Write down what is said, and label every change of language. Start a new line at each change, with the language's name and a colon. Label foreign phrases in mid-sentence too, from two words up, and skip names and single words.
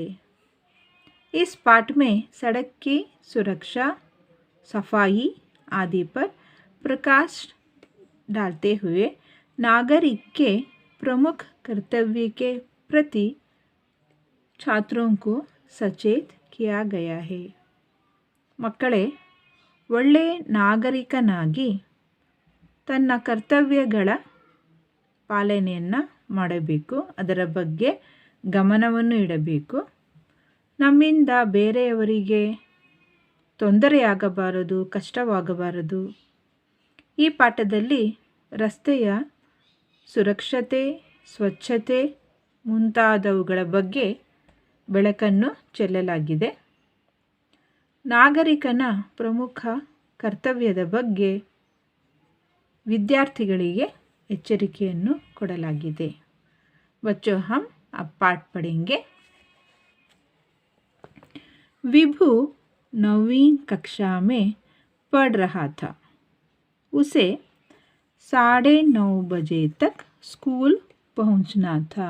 Hindi: इस पाठ में सड़क की सुरक्षा, सफाई आदि पर प्रकाश डालते हुए नागरिक के प्रमुख कर्तव्य के प्रति छात्रों को सचेत किया गया है।
Kannada: ಮಕ್ಕಳೇ, ಒಳ್ಳೆ ನಾಗರಿಕನಾಗಿ ತನ್ನ ಕರ್ತವ್ಯಗಳ ಪಾಲನೆಯನ್ನು ಮಾಡಬೇಕು, ಅದರ ಬಗ್ಗೆ ಗಮನವನ್ನು ಇಡಬೇಕು. ನಮ್ಮಿಂದ ಬೇರೆಯವರಿಗೆ ತೊಂದರೆಯಾಗಬಾರದು, ಕಷ್ಟವಾಗಬಾರದು. ಈ ಪಾಠದಲ್ಲಿ ರಸ್ತೆಯ ಸುರಕ್ಷತೆ, ಸ್ವಚ್ಛತೆ ಮುಂತಾದವುಗಳ ಬಗ್ಗೆ ಬೆಳಕನ್ನು ಚೆಲ್ಲಲಾಗಿದೆ. ನಾಗರಿಕನ ಪ್ರಮುಖ ಕರ್ತವ್ಯದ ಬಗ್ಗೆ ವಿದ್ಯಾರ್ಥಿಗಳಿಗೆ एचरिकेಯನ್ನು ಕೊಡಲಾಗಿದೆ।
Hindi: बच्चों, हम अब पाठ पढ़ेंगे। विभू 9वीं कक्षा में पढ़ रहा था। उसे 9:30 बजे तक स्कूल पहुंचना था।